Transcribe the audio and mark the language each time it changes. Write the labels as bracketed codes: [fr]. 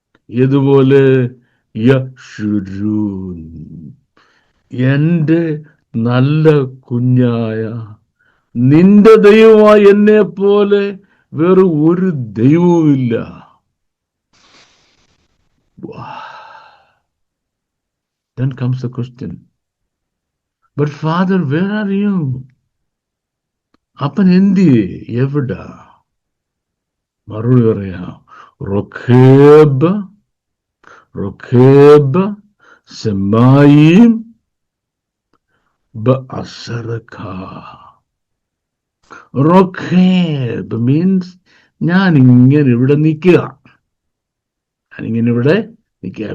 [ml] ഇതുപോലെ യശുരൂൻ, എന്റെ നല്ല കുഞ്ഞായ നിന്റെ ദൈവമായി എന്നെ പോലെ വേറെ ഒരു ദൈവവുമില്ല. [en] Then comes the question, but father, where are you? [ml] അപ്പൻ എന്തിയെ, എവിടാ? മറുപടി പറയാ, [he] റൊഖേബ്, റൊഖേബ് സെമായിം ബഅസറക. [ml] റൊഖേബ് മീൻസ് ഞാൻ ഇങ്ങനെ ഇവിടെ നിൽക്കുക, ഞാനിങ്ങനെ ഇവിടെ നിൽക്കുക.